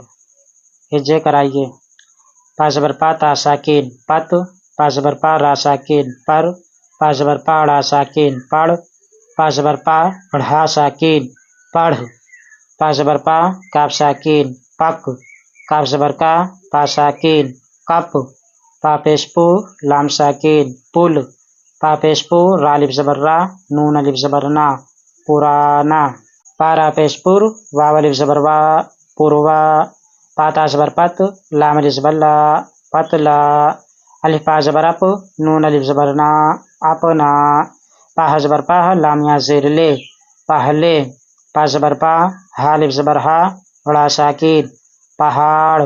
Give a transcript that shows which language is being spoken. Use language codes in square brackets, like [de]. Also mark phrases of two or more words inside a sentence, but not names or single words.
[ur] ہجے کرائیے۔ پا زبر پا تا ساکین پت، پا زبر پا را ساکین پر، پا زبر پا ڑا ساکین پڑ، پا زبر پا ڑھا ساکین پڑھ، پا زبر پا کاف ساکین پک، کاف زبر کا پا ساکین کپ، پا پیش پو لام ساکین پل، پا پیش پو را الف زبر را نون الف زبر نا پرانا، پا را پیش پر واو الف زبر وا پروا، پا تا زبر پت لام الف زبر لا پتلا، الف پا زبر اپ نون الف زبر نا اپنا، پا زبر پا لام یا زیر لے پہلے، پا زبر پا ہا الف زبر ہا بڑا ساکین پہاڑ۔